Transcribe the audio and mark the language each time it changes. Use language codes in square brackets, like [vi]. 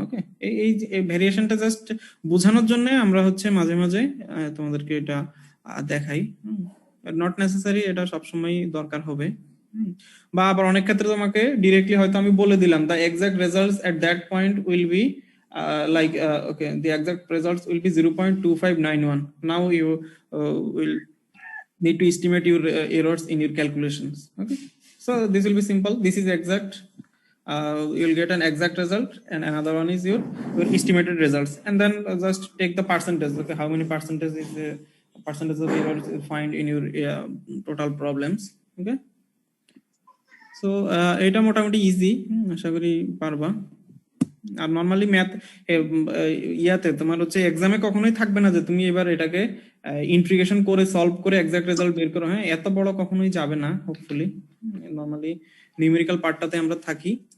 [bn] ওকে, এই ভেরিয়েশনটা জাস্ট বোঝানোর জন্য আমরা হচ্ছে মাঝে মাঝে তোমাদেরকে এটা দেখাই। [en] not necessary [bn] এটা সবসময় দরকার হবে, বা আবার অনেক ক্ষেত্রে তোমাকে ডিরেক্টলি হয়তো আমি বলে দিলাম [en] The exact results at that point will be okay, the exact results will be 0.2591. Now you will need to estimate your errors in your calculations. Okay, so this will be simple. This is exact. You'll get an exact result, and another one is your estimated results, and then just take the percentage. Okay, how many percentage is the percentage of errors you find in your total problems. Okay, so [bn] এটা মোটামুটি easy, আশা করি পারবা। আর normally math ইয়াতে তোমার হচ্ছে এক্সামে কখনোই থাকবে না যে তুমি এবার এটাকে ইন্টিগ্রেশন করে সলভ করে এক্সাক্ট রেজাল্ট বের করো। হ্যাঁ, এত বড় কখনোই যাবে না হোপফুলি। নরমালি নিউমেরিক্যাল পার্টটাতে আমরা থাকি।